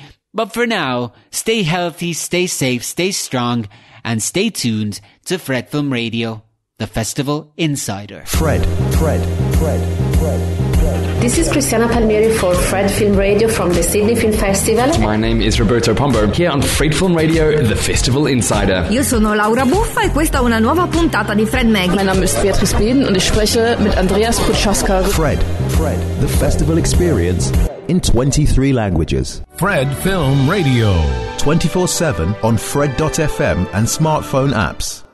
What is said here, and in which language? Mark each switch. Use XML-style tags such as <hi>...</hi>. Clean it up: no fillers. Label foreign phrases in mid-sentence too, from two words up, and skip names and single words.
<en>But for now, stay healthy, stay safe, stay strong, and stay tuned to Fred Film Radio, the Festival Insider. Fred. This is Cristiana Palmieri for Fred Film Radio from the Sydney Film Festival. My name is Roberto Pombo, here on Fred Film Radio, the Festival Insider.</en> <it>Io sono Laura Buffa e questa è una nuova puntata di Fred Mag.</it> <de>Mein Name ist Beatrice Beden und ich spreche mit Andreas Putschaska.</de> <en>Fred, the festival experience in 23 languages. Fred Film Radio. 24/7 on Fred.fm and smartphone apps.</en>